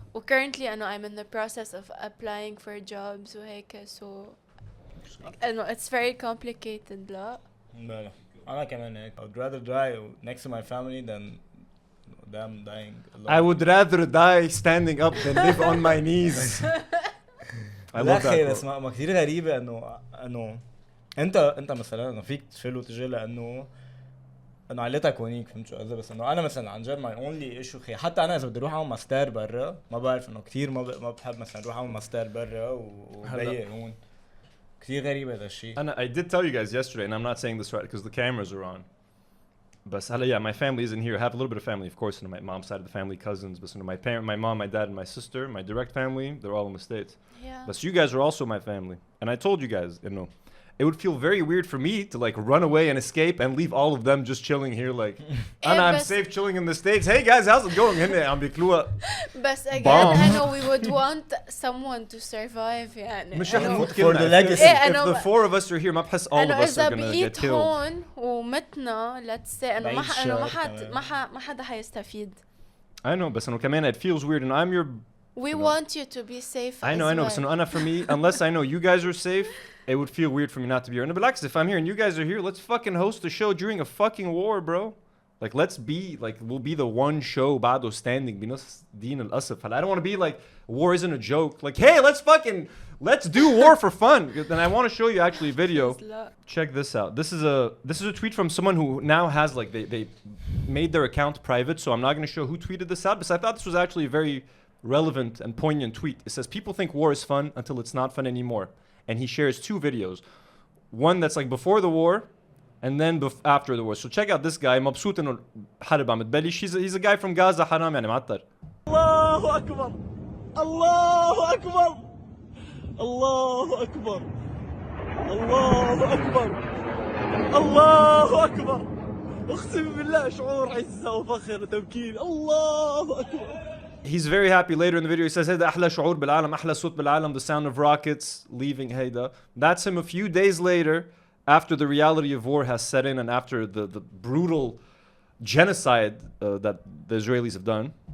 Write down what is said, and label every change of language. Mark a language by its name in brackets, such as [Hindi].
[English] Currently [Arabic] أنه [English] I'm in the process of applying for jobs [Arabic] وهيك [English] so أنه it's very complicated [Arabic] لا. أنا كمان هيك. [English] I would rather die next to my family than them dying alone. I would rather die standing up than live on my knees. I love that. [Arabic] بس ما كثير غريبة إنه انت مثلا انه فيك تفل وتجي لانه عائلتك هونيك فهمت شو قصدي بس انه انا مثلا عن جد [English] my only issue [Arabic] خي حتى انا اذا بدي اروح اعمل ماستر برا ما بعرف انه كثير ما بحب مثلا اروح اعمل ماستر برا وضيق هون كثير غريب هذا الشيء. [English] I did tell you guys yesterday, and I'm not saying this right because the cameras are on. But yeah, my family isn't here. I have a little bit of family, of course, on my mom's side of the family, cousins. But my mom, my dad, and my sister, my direct family, they're all in the States. Yeah. But you guys are also my family, and I told you guys, it would feel very weird for me to like run away and escape and leave all of them just chilling here like I'm safe chilling in the States. Hey guys, how's it going? [Arabic] عم بياكلوها. [English] But again, I know we would want someone to survive [Arabic] يعني. مش رح نموت [English] For [Arabic] كلنا. [English] the legacy. If the four of us are here, [Arabic] ما بحس [English] all of us are gonna get killed. [Arabic] هون ومتنا [English] let's say [Arabic] انه ما حدا حيستفيد. [English] I know, [Arabic] بس انه كمان [English] it feels weird and I'm your. We want you to be safe. I know, [Arabic] بس انه أنا [English] for me, unless I know you guys are safe, it would feel weird for me not to be here. And relax, if I'm here and you guys are here, let's fucking host a show during a fucking war, bro. Like we'll be the one show [Arabic] بعده [English] standing [Arabic] بنص دين الأسف. [English] I don't want to be like war isn't a joke. Like hey, let's do war for fun. And I want to show you actually a video. Check this out. This is a tweet from someone who now has like they made their account private, so I'm not going to show who tweeted this out. But I thought this was actually a very relevant and poignant tweet. It says people think war is fun until it's not fun anymore. And he shares two videos. One that's like before the war and then after the war. So check out this guy. [Arabic] مبسوط انه حرب عم تبلش. [English] He's a guy from Gaza. [Arabic] حرام يعني معطر. الله أكبر الله أكبر الله أكبر الله أكبر الله أكبر أقسم بالله شعور عزة وفخر وتمكين الله أكبر. [English] He's very happy later in the video. He says, [Arabic] هيدا أحلى شعور بالعالم, أحلى صوت بالعالم, [English] the sound of rockets leaving [Arabic] هيدا. [English] That's him a few days later after the reality of war has set in and after the brutal genocide that the Israelis have done.